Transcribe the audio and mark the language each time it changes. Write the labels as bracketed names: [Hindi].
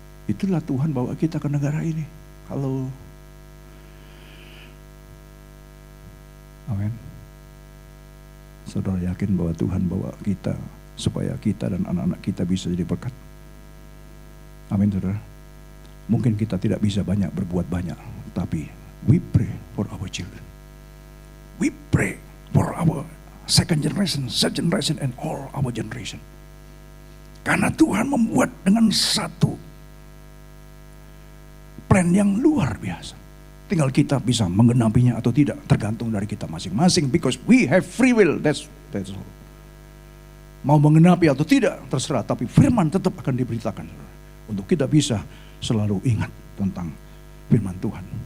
[Indonesian] Itulah Tuhan bawa kita ke negara ini. Kalau amin. Saudara yakin bahwa Tuhan bawa kita supaya kita dan anak-anak kita bisa jadi berkat? Amin saudara. Mungkin kita tidak bisa berbuat banyak, tapi [English] We pray for our children. We pray for our second generation, third generation, and all our generation. [Indonesian] Karena Tuhan membuat dengan satu plan yang luar biasa. Tinggal kita bisa menggenapinya atau tidak, tergantung dari kita masing-masing. [English] Because we have free will, that's all. [Indonesian] Mau menggenapi atau tidak, terserah. Tapi firman tetap akan diberitakan. Untuk kita bisa selalu ingat tentang firman Tuhan.